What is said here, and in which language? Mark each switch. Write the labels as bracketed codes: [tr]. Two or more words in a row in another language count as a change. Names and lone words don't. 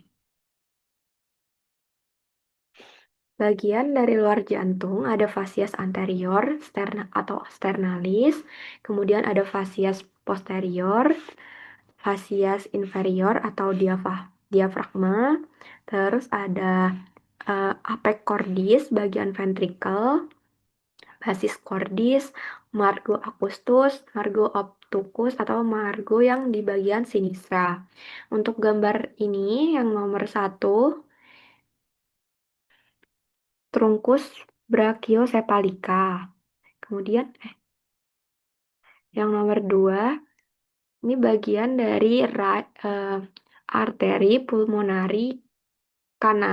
[id] Bagian dari luar jantung ada fascias anterior atau sternalis, kemudian ada fascias posterior, fascias inferior atau diafragma, terus ada apex cordis bagian ventricle, basis cordis, margo acustus, margo obtucus atau margo yang di bagian sinistra. Untuk gambar ini yang nomor 1, trunkus brachiocephalica. Kemudian yang nomor 2 ini bagian dari arteri pulmonari kanan.